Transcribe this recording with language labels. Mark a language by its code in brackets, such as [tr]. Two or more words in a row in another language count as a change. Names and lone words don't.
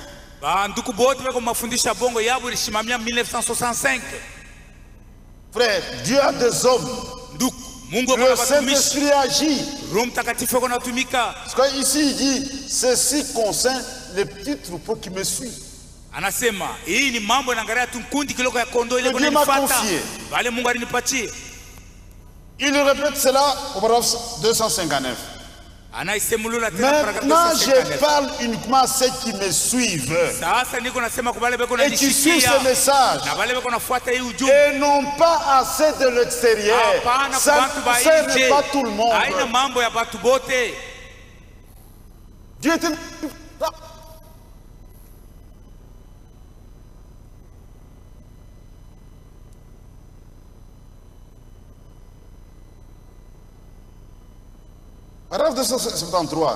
[fr] Frère, Dieu a des hommes. Le Saint-Esprit agit. Parce que ici il dit, ceci concerne les petits troupeaux qui me suivent. [sw] Anasema hii ni mambo naangalia tu kundi kiloko ya kondoo ile kuna nifuata. Wale Mungu alinipatie. [fr] Il répète cela au paragraphe 259. [sw] Anaisemulula tena paragraphe 259. [fr] Maintenant je parle uniquement à ceux qui me suivent. [sw] Sasa niko nasema kwa wale beko na nishikia. [fr] Et qui suivent ce message. [sw] Na wale beko nafuata hii ujumbe. [fr] Et non pas à ceux de l'extérieur. Ça n'est pas tout le monde. [sw] Haina mambo ya watu bote. [fr] Dieu te Paragraphe 273.